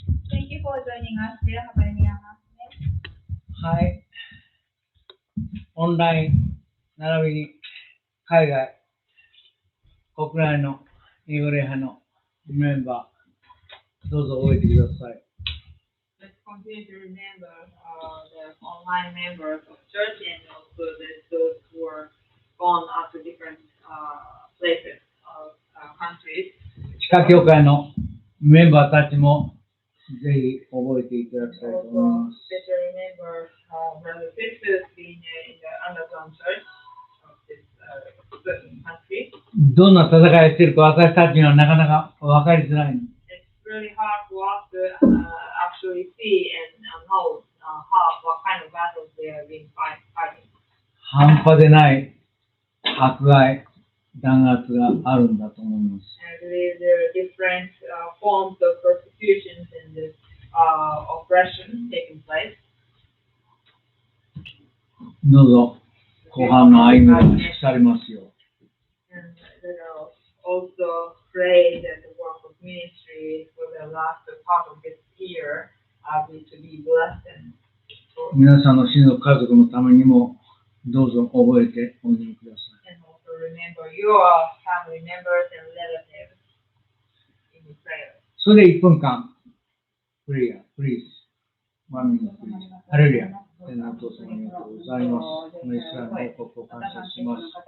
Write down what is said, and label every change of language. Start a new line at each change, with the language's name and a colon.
English: Thank you for joining us. Do you have any announcement?
Japanese: はい。オンライン並びに海外、国内の英語礼拝のメンバー、どうぞ覚えてください。
English: Let's continue to remember the online members of church and also those who are gone out to different places of countries.
Japanese: 地下教会のメンバーたちもぜひ覚えていただきたいと思い
English: Also,
Japanese: ます。
English: especially remember brothers and sisters being in the underground church of this certain country.
Japanese: どんな戦いをしているか私たちにはなかなか分かりづらい。
English: It's really hard for us to actually see and know what kind of battles they are being fighting.
Japanese: 半端でない迫害、弾圧があるんだと思います。
English: I believe there are different forms of persecutions and oppression taking place.
Japanese: どうぞ後半の歩みが尽くされますよう。
English: And also pray that the work of ministry for the last part of this year to be blessed and
Japanese: 皆さんの親族家族のためにもどうぞ覚えてお祈りください。
English: and also remember your family members and relatives in your prayer.
Japanese: それで1分間、
English: プレイヤー、プリーズ、ワンミニットプリーズ、
Japanese: ハレルヤ、天のお父様ありがとうございます。このイスラエルの報告を感謝します。